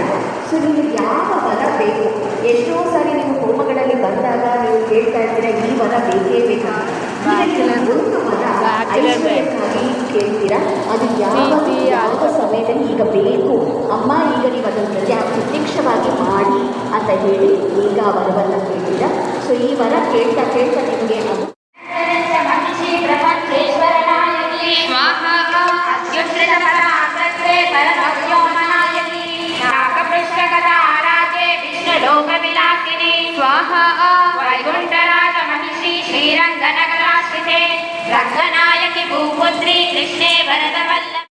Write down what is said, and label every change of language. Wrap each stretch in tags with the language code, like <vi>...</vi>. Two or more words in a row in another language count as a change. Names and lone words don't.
<kn>ಸೊ ನೀವು ಯಾವ ವರ ಬೇಕು, ಎಷ್ಟೋ ಸಾರಿ ನೀವು ಹೋಮಗಳಲ್ಲಿ ಬಂದಾಗ ನೀವು ಕೇಳ್ತಾ ಇರ್ತೀರ ಈ ವರ ಬೇಕೇ ಬೇಕು. ಒಂದು ವರ ಐಶ್ವರ್ಯಕ್ಕಾಗಿ ಕೇಳ್ತೀರಾ, ಅದು ಯಾವ ಸಮಯದಲ್ಲಿ ಈಗ ಬೇಕು ಅಮ್ಮ, ಈಗ ನೀವು ಅದನ್ನು ಪ್ರತ್ಯಕ್ಷವಾಗಿ ಮಾಡಿ ಅಂತ ಹೇಳಿ ಈಗ ಆ ವರವನ್ನು ಕೇಳ್ತೀರಾ. ಸೊ ಈ ವರ ಕೇಳ್ತಾ ಕೇಳ್ತಾ ನಿಮಗೆ ಅದು</kn> <sa>स्वाहा वैकुंठराज महिषी श्रीरंगनगराश्रिते रंगनायकी भूपुत्री कृष्णे भरतवल्लभे</sa>